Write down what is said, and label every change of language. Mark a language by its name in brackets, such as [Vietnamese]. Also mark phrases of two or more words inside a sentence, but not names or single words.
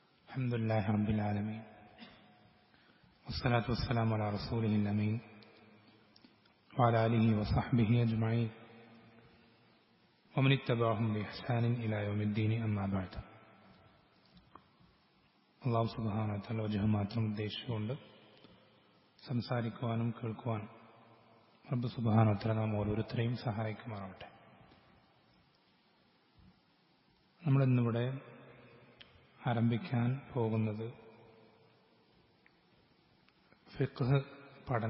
[Arabic] الحمد لله رب العالمين والصلاة والسلام على رسوله الأمين وعلى آله وصحبه أجمعين ومن اتبعهم بإحسان إلى يوم الدين أما بعد. الله سبحانه وتعالى [Malayalam] വജഹ് മാത്രം ഉദ്ദേശിച്ചുകൊണ്ട് സംസാരിക്കുവാനും കേൾക്കുവാനും [Arabic] رب سبحانه وتعالى [Malayalam] നാം ഓരോരുത്തരെയും സഹായിക്കുമാറാവട്ടെ. നമ്മളിന്നിവിടെ ആരംഭിക്കാൻ പോകുന്നത് ഫിഖ്ഹ് പഠനം.